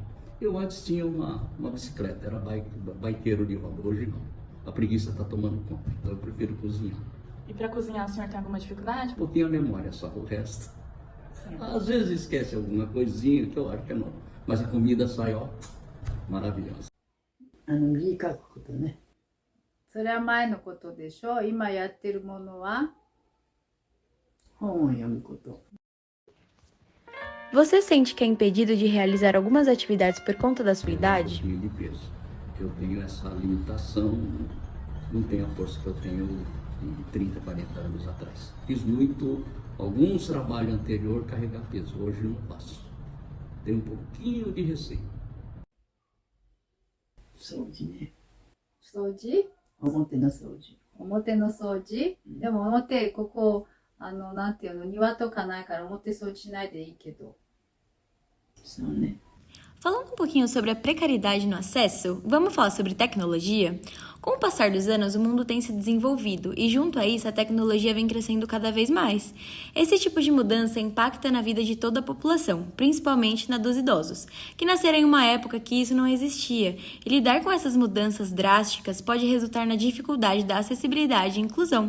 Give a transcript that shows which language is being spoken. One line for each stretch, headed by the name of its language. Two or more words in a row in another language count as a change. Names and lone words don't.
Portuguese: Eu antes tinha uma bicicleta, era bikeiro de hobby, hoje não. A preguiça está tomando conta, então eu prefiro cozinhar. E para cozinhar o senhor tem alguma dificuldade? Um pouquinho a memória só, o resto. Às vezes esquece alguma coisinha que eu acho que é normal, mas a comida sai, ó, maravilhosa.
Japanese: 字書くことね。それは前のことでしょ。今やってるものは本を読むこと。
Portuguese: Você sente que é impedido de realizar algumas atividades por conta da sua idade? Um pouquinho de peso. Eu tenho essa limitação, não tenho a força que eu tenho de 30, 40 anos atrás. Fiz alguns trabalhos anterior carregar peso, hoje não faço. Tenho um pouquinho de receio.
Japanese: 掃除ね。掃除、表の掃除。表の掃除、でも表、ここ、なんていうの、庭とかないから表掃除しないでいいけど。そうね。
Portuguese: Falando um pouquinho sobre a precariedade no acesso, vamos falar sobre tecnologia? Com o passar dos anos, o mundo tem se desenvolvido e, junto a isso, a tecnologia vem crescendo cada vez mais. Esse tipo de mudança impacta na vida de toda a população, principalmente na dos idosos, que nasceram em uma época que isso não existia, e lidar com essas mudanças drásticas pode resultar na dificuldade da acessibilidade e inclusão.